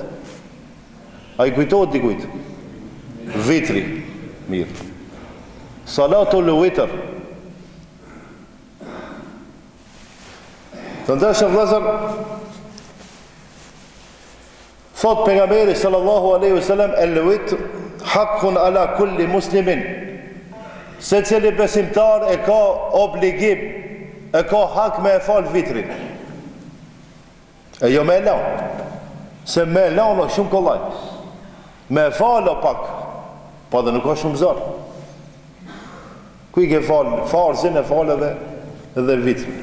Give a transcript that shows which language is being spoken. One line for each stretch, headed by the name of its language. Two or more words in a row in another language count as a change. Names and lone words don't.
Albanian: A i kujtohet dikujt? Vitri, mirë.
Arabic: صلاة الوتر.
Albanian: Të ndërshëm vëllezër, thot pejgamberi
Arabic: صلى الله عليه وسلم, الوتر حق على كل مسلم.
Albanian: Se cili besimtar e ka obligim, e ka hak me e fal vitrin. E jo me lanë. Se me lanë është shumë kollaj. Me e fal o pak, pa dhe nuk është shumë zarë. Kuj ke falë farzin, e falë edhe vitrin.